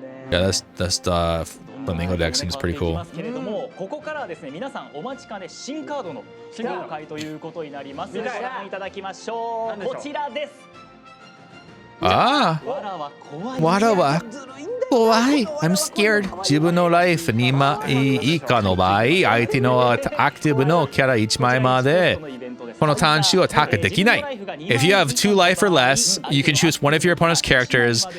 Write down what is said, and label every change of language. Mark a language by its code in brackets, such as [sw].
[en] Yeah, that's the Flamingo deck seems pretty cool. [ja] ここからはですね、皆さんお待ちかね新カードの紹介ということになります。ご覧いただきましょう。こちらです。 [en] Ah. Wara Why? I'm scared. [ja] 自分のライフ2枚以下の場合、相手のアクティブのキャラ1枚までこのターン中アタックできない。 [en] If you have 2 life or less, you can choose one of your opponent's characters.